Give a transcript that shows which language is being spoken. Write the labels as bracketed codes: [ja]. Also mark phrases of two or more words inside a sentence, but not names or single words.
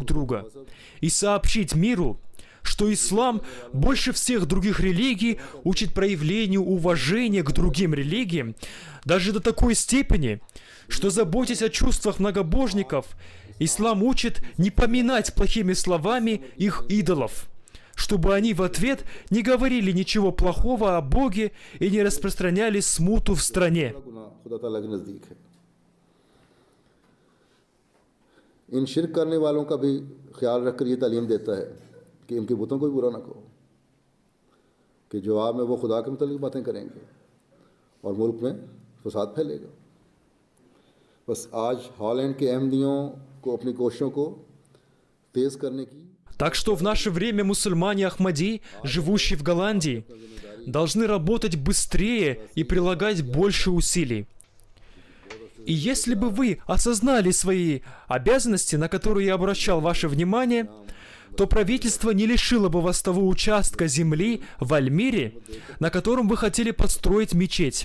[ru] друга, и сообщить миру, что ислам больше всех других религий учит проявлению уважения к другим религиям, даже до такой степени, что, заботясь о чувствах многобожников, ислам учит не поминать плохими словами их идолов, чтобы они в ответ не говорили ничего плохого о Боге и не распространяли смуту в стране. [ur] ان شرک کرنے والوں کا بھی خیال رکھ کر یہ تعلیم دیتا ہے کہ ان کے بتوں کو بھی برا نہ کہو، کہ جواب میں وہ خدا کے متعلق باتیں کریں گے اور ملک میں فساد پھیلے گا. بس آج ہالینڈ کے احمدیوں کو اپنی کوششوں کو تیز کرنے کی. [ru] Так что в наше время мусульмане Ахмади, живущие в Голландии, должны работать быстрее и прилагать больше усилий. И если бы вы осознали свои обязанности, на которые я обращал ваше внимание, то правительство не лишило бы вас того участка земли в Альмире, на котором вы хотели построить мечеть.